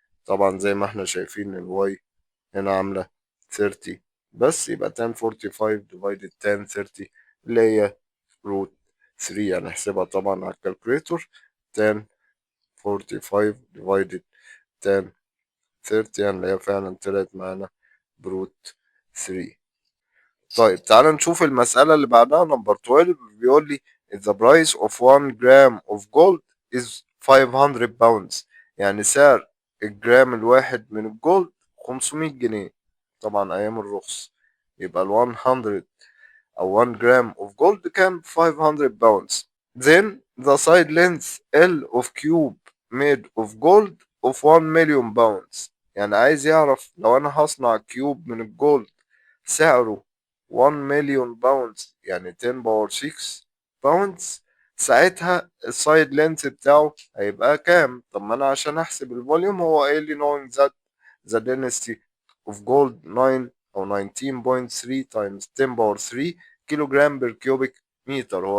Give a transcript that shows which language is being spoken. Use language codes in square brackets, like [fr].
[ar] طبعا زي ما احنا شايفين الواي هنا عاملة 30 بس، يبقى tan 45 divided tan 30 اللي هي روت 3. هنحسبها طبعا على الكالكوليتور. tan 45 divided tan 30 يعني اللي هي فعلا طلعت معانا بروت 3. طيب تعال نشوف المسألة اللي بعدها نمبر 12. بيقول لي [en] the price of 1 gram of gold is 500 pounds. [ar] يعني سعر الجرام الواحد من الجولد 500 جنيه، طبعا أيام الرخص. يبقى ال 100 أو [en] 1 gram of gold [ar] كام 500 pounds. [en] Then the side length L of cube made of gold of 1 million pounds. [ar] يعني عايز يعرف لو أنا هصنع كيوب من الجولد سعره 1 مليون باوندز، يعني 10 باور 6 باوندز، ساعتها السايد لينث بتاعه هيبقى كام؟ طب ما انا عشان احسب الفوليوم هو قايل لي [en] knowing that the density of gold [ar] 9 او 19.3 times 10 باور 3 كيلو جرام بير كيوبيك متر.